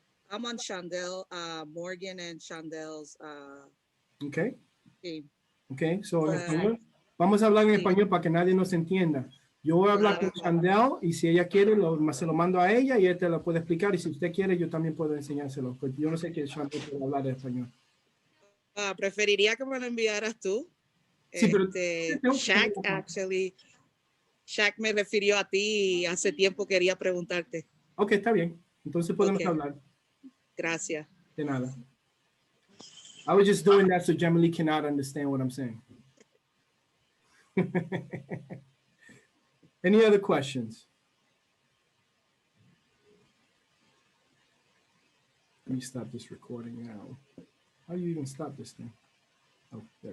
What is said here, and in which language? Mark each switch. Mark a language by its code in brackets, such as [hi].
[en] I'm on Chandel, Morgan and Chandel's Okay. team. Okay, so [es] en español. Vamos a hablar en español para que nadie nos entienda. Yo voy a hablar con Chandel y si ella quiere, se lo mando a ella y ella te lo puede explicar. Y si usted quiere, yo también puedo enseñárselo. Porque yo no sé que Chandel puede hablar en español. Preferiría que me lo enviaras tú. Sí, pero Shaq me refirió a ti y hace tiempo quería preguntarte. Ok, está bien. Entonces podemos hablar. Gracias. De nada. [en] I was just doing that so Jamily cannot understand what I'm saying. Any other questions? Let me stop this recording now. How do you even stop this thing? Oh, there we go.